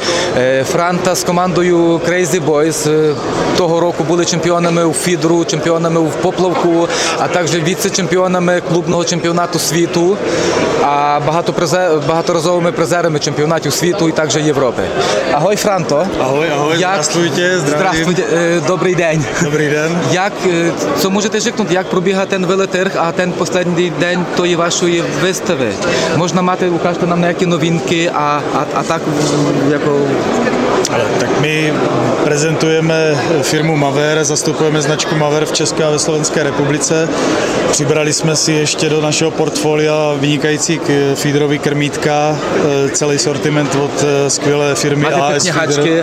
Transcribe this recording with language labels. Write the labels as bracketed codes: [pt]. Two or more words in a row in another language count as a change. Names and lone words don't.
[uk] Франта з командою Crazy Boys того року були чемпіонами у фідру, чемпіонами в поплавку, а також віце-чемпіонами клубного чемпіонату світу, а багаторазовими призерами чемпіонатів світу і також Європи. Агой, Франто. Ahoj, здравствуйте, Здравствуйте, добрий день. [cs] Dobrý den. Co můžete řeknout, jak probíhá ten veletrh a ten poslední den [uk] тої вашої вистави? Можна мати, [cs] ukážte nám nějaké novinky a tak jako... Tak my prezentujeme firmu Maver, zastupujeme značku Maver v České a ve Slovenské republice. Přibrali jsme si ještě do našeho portfolia vynikající feederový krmítka, celý sortiment od skvělé firmy AS Feeder.